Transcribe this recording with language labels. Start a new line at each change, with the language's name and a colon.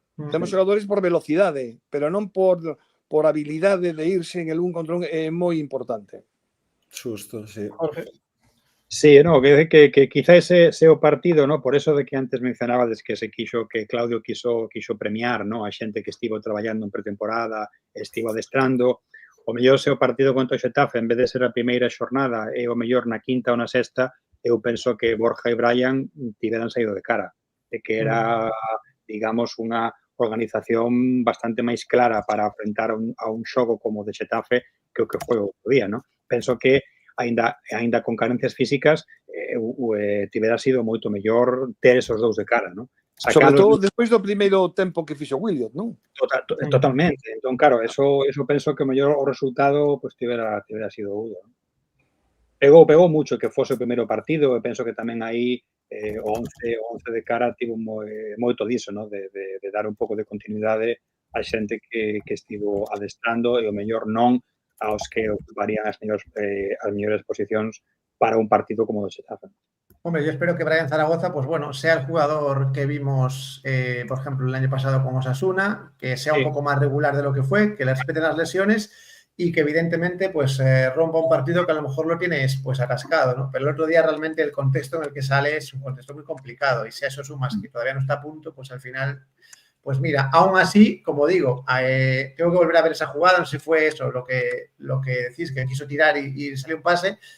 Galician: Temos xogadores por velocidade, pero non por habilidade de irse en el un contra un, é moi importante. Xusto, sí. Sí, no, que quizá ese o partido, ¿no? Por eso de que antes mencionabades que Claudio quiso premiar, ¿no? A xente que estivo traballando en pretemporada, estivo adestrando. O mellor se o partido contra o Xetafe, en vez de ser a primeira xornada, e o mellor na quinta ou na sexta, eu penso que Borja e Brian tiveran saído de cara. De que era, digamos, unha organización bastante máis clara para afrontar a un xogo como o de Xetafe que o que foi o outro día, ¿no? Penso que aínda con carencias físicas, tivera sido moito mellor ter esos dous de cara, non? Sobre todo despois do primeiro tempo que fixo Williot, non? Totalmente. Entón, claro, eso penso que o mellor o resultado pues tivera sido udo. pegou mucho que fose o primeiro partido, e penso que tamén aí o 11 de cara tivo moito diso, no? de dar un pouco de continuidade a xente que estivo adestrando e o mellor non aos que ocuparían as mellores posicións para un partido como o de Xetafe.
Spanish: Hombre, yo espero que Brian Zaragoza, pues bueno, sea el jugador que vimos, por ejemplo, el año pasado con Osasuna, que sea un poco más regular de lo que fue, que le respete las lesiones y que evidentemente pues rompa un partido que a lo mejor lo tienes pues atascado, ¿no? Pero el otro día realmente el contexto en el que sale es un contexto muy complicado y si a eso sumas que todavía no está a punto, pues al final, pues mira, aún así, como digo, tengo que volver a ver esa jugada, no sé si fue eso lo que decís, que quiso tirar y salió un pase.